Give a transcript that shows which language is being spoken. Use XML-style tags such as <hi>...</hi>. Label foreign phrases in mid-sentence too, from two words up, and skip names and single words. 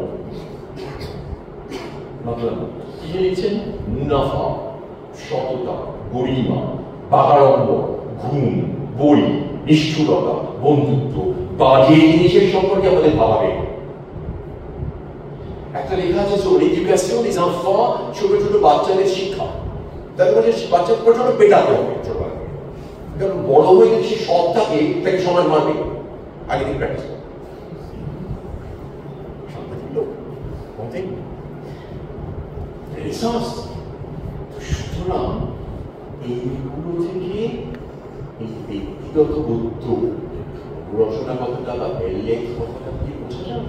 <bn>তিনি লিখছেন মুনাফা, সততা, গরিমা, বাগাড়ম্বর, ঘুম, বই, নিষ্ঠুরতা, বন্ধুত্ব, বাজে জিনিসের সম্পর্কে আমাদের ভাবাবে। একটা লেখা আছে</bn> <fr>l'éducation des enfants,</fr> <bn>ছোট ছোট বাচ্চাদের শিক্ষা। তারপরে বাচ্চাদের ছোট ছোট পেটাতে হবে, কারণ বড় হয়ে যদি সে সব থাকে তাকে সমাজ মারবে, আগে থেকে প্র্যাকটিস করবে। সুতরাং এইগুলো থেকে এই ব্যক্তিগত বুদ্ধ রচনা কথাটা বা লেখ কথাটা কি বোঝা যায়?</bn>